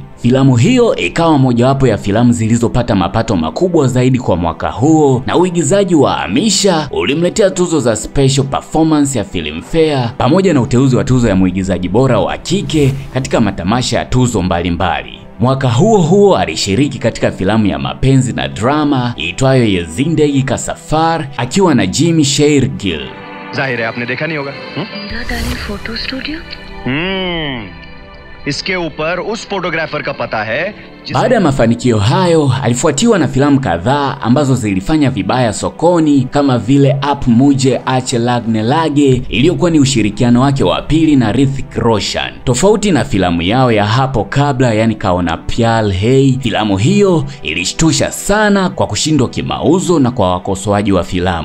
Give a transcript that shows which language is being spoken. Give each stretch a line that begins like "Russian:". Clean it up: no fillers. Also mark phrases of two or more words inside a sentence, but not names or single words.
Swahili: Filamu hiyo ikawa mojawapo ya filamu zilizopata mapato makubwa zaidi kwa mwaka huo, na uigizaji wa Amisha ulimletea tuzo za Special Performance ya Filmfare pamoja na uteuzi wa tuzo ya mwigizaji bora wa kike katika matamasha ya tuzo mbalimbali. Mwaka huo huo alishiriki katika filamu ya mapenzi na drama iitwayo Ye Zindagi Ka Safar akiwa na Jimmy Shergill.
Hindi: ज़ाहिर है आपने देखा नहीं होगा. Meera darling photo studio? इसके ऊपर उस फोटोग्राफर का पता है।
Swahili: Baada ya mafanikio hayo alifuatiwa na filamu kadhaa ambazo zilifanya vibaya sokoni kama vile Aap Mujhe Achhe Lagne Lage iliyokuwa ni ushirikiano wake wa pili na Hrithik Roshan. Tofauti na filamu yao ya hapo kabla, yani Kaona Pyar Hai, filamu hiyo ilishtusha sana kwa kushindwa kimauzo na kwa wakosoaji wa filamu.